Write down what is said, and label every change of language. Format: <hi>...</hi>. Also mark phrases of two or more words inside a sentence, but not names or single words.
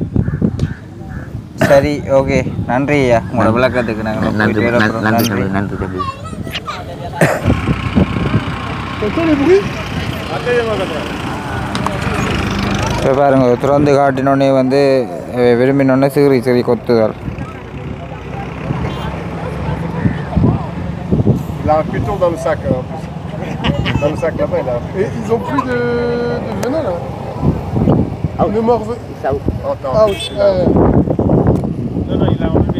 <ta>சரி ஓகே, நன்றி ஐயா உங்களோட விளக்கத்துக்கு. நாங்கள் நன்றி நன்றி நன்றி தம்பி. இப்போ பாருங்க, திறந்து காட்டினோடனே வந்து விரும்பினோடனே சிறி கொத்துதல்.</ta> <fr>Il a un piton dans le sac, en plus. Dans le sac là-bas, il a. Et ils ont plus de venin là. Ne morve. Ouch. Non, il a enlevé.</fr>